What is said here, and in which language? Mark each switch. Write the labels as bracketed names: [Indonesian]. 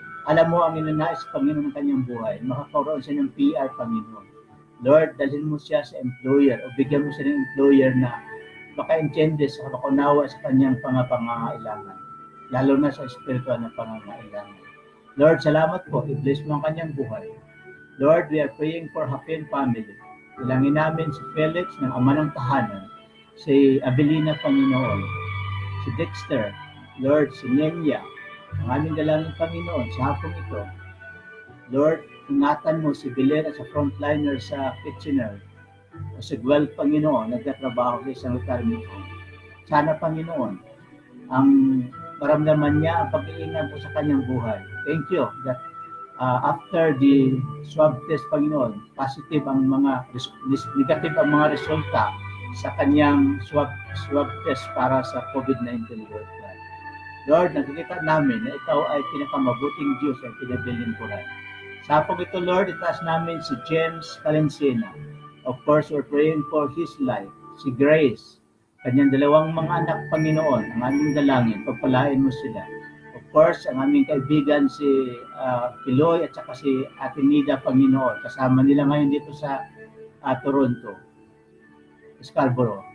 [Filipino] Alam mo ang ninanais, Panginoon, ng kanyang buhay. Makakaroon siya ng PR, Panginoon. Lord, dalhin mo siya sa employer o bigyan mo siya ng employer na makaintindi sa makaunawa sa kanyang pangangailangan, lalo na sa espiritual na pangangailangan. Lord, salamat po. I-bless mo ang kanyang buhay. [English] Lord, we are praying for Hapin family. [Filipino] Ilangin namin si Felix ng ama ng tahanan, si Abelina, Panginoon, si Dexter, Lord, si Nenya, ang aming dalangin, Panginoon, sa hapong ito. Lord, ingatan mo si Belen at sa frontliner sa Kitchener, o si Guel, Panginoon, nagtatrabaho sa isang retirement home. Sana, Panginoon, ang maramdaman niya ang pag-iingat mo sa kanyang buhay. [English] Thank you that after the swab test, [Filipino] Panginoon, positive ang mga negative ang mga resulta sa kanyang swab test para sa COVID-19, Lord God. Lord, nakikita namin na ikaw ay pinakamabuting Diyos ang pinabilin ko rin. Sa hapong ito, Lord, itaas namin si James Valencina. [English] Of course, we're praying for his life. [Filipino] Si Grace, kanyang dalawang mga anak, Panginoon, ang aming dalangin, pagpalain mo sila. [English] Of course, [Filipino] ang aming kaibigan si Piloy at saka si Ate Nida, Panginoon. Kasama nila ngayon dito sa Toronto, Scarborough.